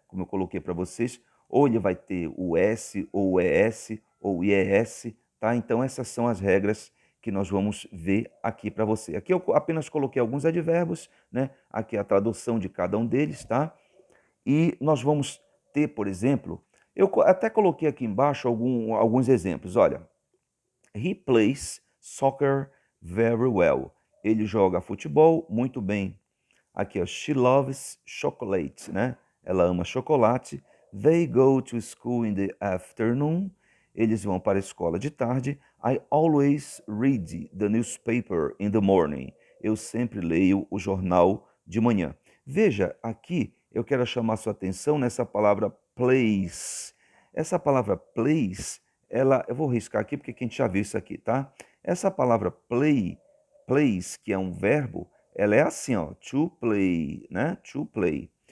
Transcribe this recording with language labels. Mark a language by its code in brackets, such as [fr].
[pt] Como eu coloquei para vocês, ou ele vai ter o S, ou o ES, ou o IES, tá? Então, essas são as regras que nós vamos ver aqui para você. Aqui eu apenas coloquei alguns advérbios, né? Aqui a tradução de cada um deles, tá? E nós vamos ter, por exemplo, eu até coloquei aqui embaixo alguns exemplos. [en] Olha, he plays soccer very well. [pt] Ele joga futebol muito bem. Aqui, ó, [en] she loves chocolate, [pt] né? Ela ama chocolate. [en] They go to school in the afternoon. [pt] Eles vão para a escola de tarde. [en] I always read the newspaper in the morning. [pt] Eu sempre leio o jornal de manhã. Veja, aqui eu quero chamar sua atenção nessa palavra plays. Essa palavra plays, eu vou riscar aqui porque a gente já viu isso aqui, tá? Essa palavra plays, que é um verbo, ela é assim, ó, to play, né? To play.